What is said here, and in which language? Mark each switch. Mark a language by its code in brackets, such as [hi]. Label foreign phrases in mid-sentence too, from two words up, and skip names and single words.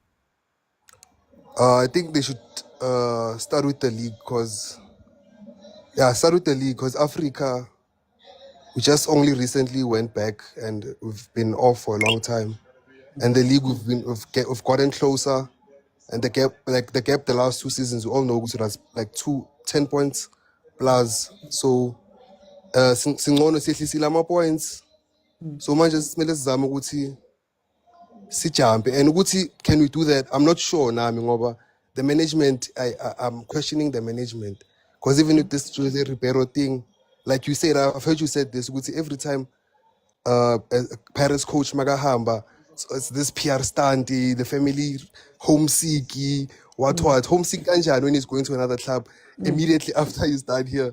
[en] I think they should start with the league because Africa, we just only recently went back and we've been off for a long time, and the league we've gotten closer, and the gap the last 2 seasons we all know it was like 10 points plus. [zu] So singcono sihlisile ama-points, so manje simele sizame ukuthi sijampe, and ukuthi [en] can we do that? I'm not sure [zu] nami ngoba [en] the management, I'm questioning the management because even with this Jose Ribeiro thing, like you said, I've heard you said this, ukuthi every time a Pirates coach magahamba, so it's this PR stunt, the family homesick, what homesick kanjani when he's going to another club immediately after he's done here.